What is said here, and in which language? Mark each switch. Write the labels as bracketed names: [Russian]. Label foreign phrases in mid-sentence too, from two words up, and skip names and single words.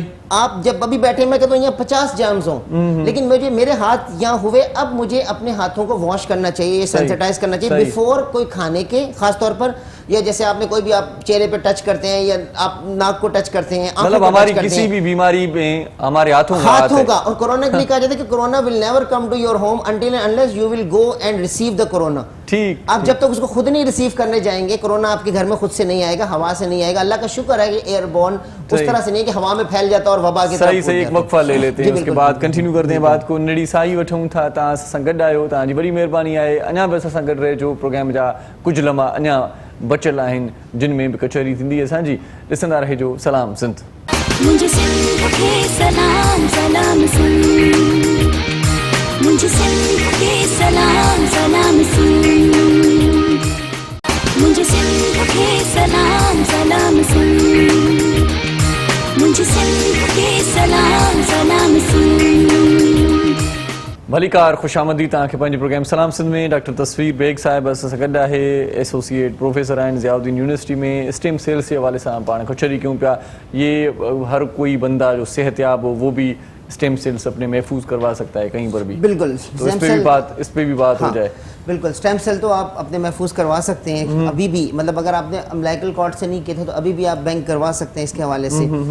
[Hindi] आप जब अभी बैठे, मैं कहता हूँ यहाँ 50 जर्म्स हों, लेकिन मुझे मेरे हाथ यहाँ हुए, अब मुझे अपने हाथों को वॉश करना चाहिए, सेंसिटाइज करना चाहिए बिफोर कोई खाने के, खास तौर पर, या जैसे आपने कोई भी आप चेहरे पे टच करते हैं या आप नाक को टच करते हैं, मतलब हमारी किसी भी बीमारी में हमारे हाथों का। और कोरोना के लिए कहा जाता है कि [English] corona will never come to your home until and unless you will go and receive the corona. [Hindi] ठीक। आप जब तक उसको खुद नहीं रिसीव करने जाएंगे, कोरोना आपके घर में खुद से नहीं आएगा, हवा से नहीं आएगा। अल्लाह का शुक्र है कि एयरबोर्न उस तरह से नहीं कि हवा में फैल जाता और वबा के सही सही। एक वक्फा ले लेते हैं, उसके बाद कंटिन्यू करते हैं बात को। [Sindhi] नड़ी साई वठूं था, तव्हां सां गॾु आहियो, तव्हांजी वॾी महिरबानी आहे। अञा बि असां सां गॾु रहिजो, प्रोग्राम जा कुझु लम्हा अञा बचियल आहिनि जिन में बि कचहरी थींदी असांजी। ॾिसंदा रहिजो सलाम सिंध। [Hindi] मुझे सिंध के सलाम सलाम सिंध, मुझे सिंध के सलाम सलाम सिंध, मुझे सिंध के सलाम सलाम सुन, मुझे सिंध के सलाम सलाम सुन। [Sindhi] भलीकार खुशामदी तव्हांखे पंहिंजे प्रोग्राम सलाम सिंध में डॉक्टर तस्वीर बेग साहिब असां सां गॾु आहे, [English] associate professor [Sindhi] आहिनि ज़ियाउद्दीन यूनिवर्सिटी में। [English] stem cells [Sindhi] जे हवाले सां पाण कचहरी कयूं पिया। [Hindi] ये हर कोई बंदा जो सेहतयाब हो वो भी [English] stem cells [Hindi] अपने महफूज करवा सकता है कहीं पर भी। बिल्कुल, तो इस पे भी बात हो जाए। बिल्कुल, स्टेम सेल तो आप अपने महफूज करवा सकते हैं अभी भी, मतलब अगर आपने [English] umbilical cord [Hindi] से नहीं किए थे तो अभी भी आप बैंक करवा सकते हैं इसके हवाले से।